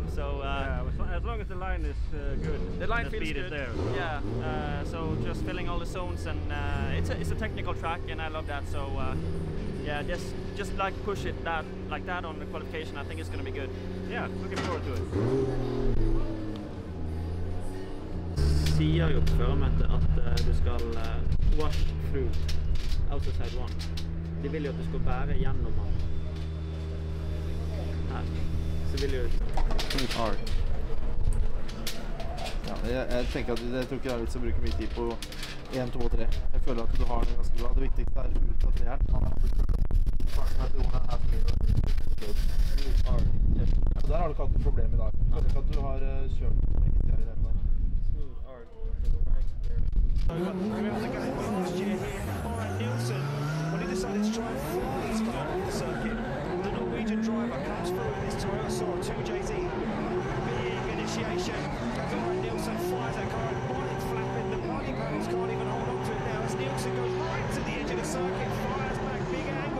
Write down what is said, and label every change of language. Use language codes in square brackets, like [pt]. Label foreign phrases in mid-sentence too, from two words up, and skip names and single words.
[en] So yeah, as long as the line is good, the line the feels speed good. is there. Yeah, so just filling all the zones, and it's a technical track, and I love that. So yeah, just like push it like that on the qualification. I think it's going to be good. Yeah, looking forward to it. [no] Sier jo på føremøtet at du skal [en] wash through outer side one. [no] De vil jo at du skal bære gjennom den. Her. Så vil jo... Ja, jeg tenker at jeg tror ikke det er litt som bruker mye tid på 1, 2 og 3. Jeg føler at du har det ganske bra. Det viktigste er ut av 3 her. Der har du ikke hatt noe problem i dag. Jeg føler ikke at du har kjørt på riktig her i det hele tatt. [en] When he decided to try and fly his car on the circuit, the Norwegian driver comes through in his Toyota Soarer 2JZ. Big initiation. Gavin Nielsen flies that car and body flapping. The body panels can't even hold on to it now as Nielsen goes right to the edge of the circuit, fires back, big angle.